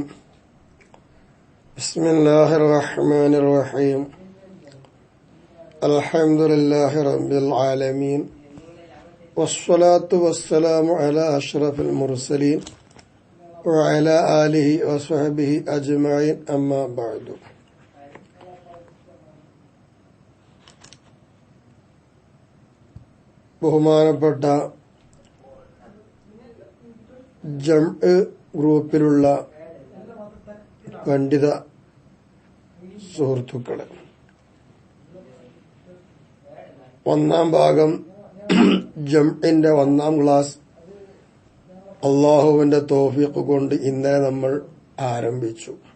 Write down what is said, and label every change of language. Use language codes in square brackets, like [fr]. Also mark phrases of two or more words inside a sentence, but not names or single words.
[ar] بسم الله الرحمن الرحيم. الحمد لله رب العالمين، والصلاة والسلام على أشرف المرسلين وعلى آله وصحبه أجمعين. أما بعد. [ml] ബഹുമാനപ്പെട്ട ജംഅ് ഗ്രൂപ്പിലുള്ള പണ്ഡിത സുഹൃത്തുക്കളെ, ഒന്നാം ഭാഗം ജംഇന്റെ ഒന്നാം ക്ലാസ് അള്ളാഹുവിന്റെ തൗഫീഖ് കൊണ്ട് ഇന്നലെ നമ്മൾ ആരംഭിച്ചു.